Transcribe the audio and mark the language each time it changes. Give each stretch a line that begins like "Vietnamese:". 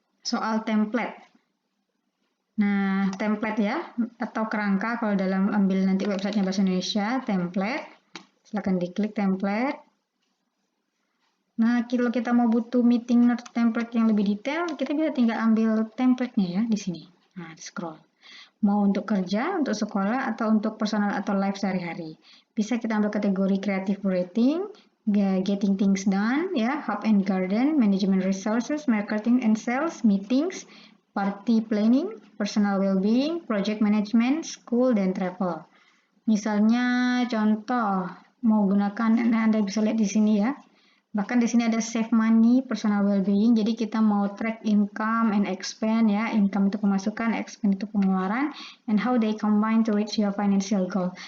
Indonesian: Soal template. Nah, template ya, atau kerangka kalau dalam ambil nanti websitenya Bahasa Indonesia, template. Silahkan diklik template. Nah, kalau kita mau butuh meeting note template yang lebih detail, kita bisa tinggal ambil template-nya ya di sini. Nah, scroll. Mau untuk kerja, untuk sekolah, atau untuk personal atau live sehari-hari. Bisa kita ambil kategori creative writing, getting things done, ya, hub and garden, management resources, marketing and sales, meetings, party planning, personal well-being, project management, school, dan travel. Misalnya contoh mau gunakan, Anda bisa lihat di sini ya. Bahkan di sini ada save money, personal well-being. Jadi kita mau
English: track income and expense
Indonesian: ya. Income itu pemasukan, expense itu pengeluaran,
English: and how they combine to reach your financial goal.